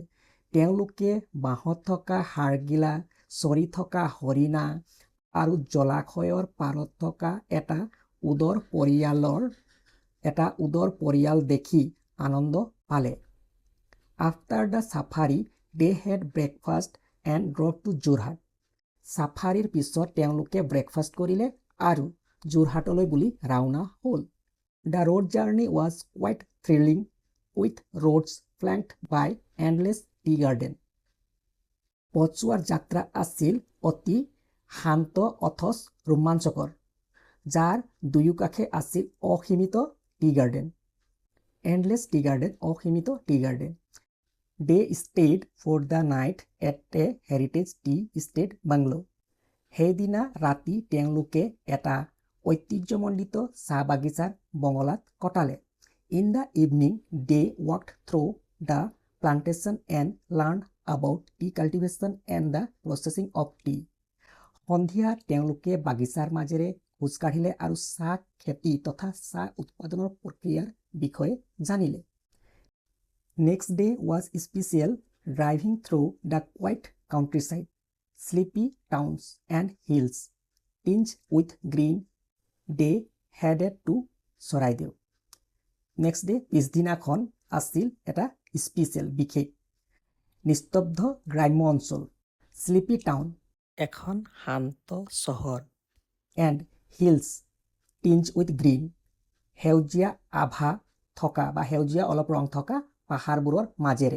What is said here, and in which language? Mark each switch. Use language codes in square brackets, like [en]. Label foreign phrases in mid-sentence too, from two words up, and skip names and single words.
[as] তেওঁলোকে বাঁহত থকা হাড়গিলা, চৰি থকা হৰিণা আৰু জলাশয়ৰ পাৰত থকা এটা উদৰ পৰিয়াল দেখি আনন্দ পালে। [en] after the safari they had breakfast and drove to যোৰহাট। [as] সাফাৰীৰ পিছত তেওঁলোকে ব্ৰেকফাষ্ট কৰিলে আৰু যোৰহাটলৈ বুলি ৰাওনা হ'ল। [en] The road journey was quite thrilling with roads flanked by endless tea garden. [as] পথছোৱাৰ যাত্ৰা আছিল অতি শান্ত অথচ ৰোমাঞ্চকৰ, যাৰ দুয়োকাষে আছিল অসীমিত [en] tea garden. endless tea garden, অসীমিত tea garden. They stayed for the night at a heritage tea estate bungalow. [as] সেইদিনা ৰাতি তেওঁলোকে এটা ঐতিহ্যমণ্ডিত চাহ বাগিচাৰ বঙলাত কটালে। [en] In the evening, they walked through the plantation and learned about tea cultivation and the processing of tea. [as] সন্ধিয়া তেওঁলোকে বাগিচাৰ মাজেৰে খোজ কাঢ়িলে আৰু চাহ খেতি তথা চাহ উৎপাদনৰ প্ৰক্ৰিয়াৰ বিষয়ে জানিলে। [en] Next day was special, driving through the quiet countryside, sleepy towns and hills tinged with green. They headed to চৰাইদেউ। next day [as] পিছদিনাখন আছিল এটা স্পেচিয়েল, বিশেষ। নিস্তব্ধ গ্ৰাম্য অঞ্চল, [en] sleepy town, [as] এখন শান্ত চহৰ, [en] and hills tinge with green, [as] সেউজীয়া আভা থকা বা সেউজীয়া অলপ ৰং থকা পাহাৰবোৰৰ মাজেৰে।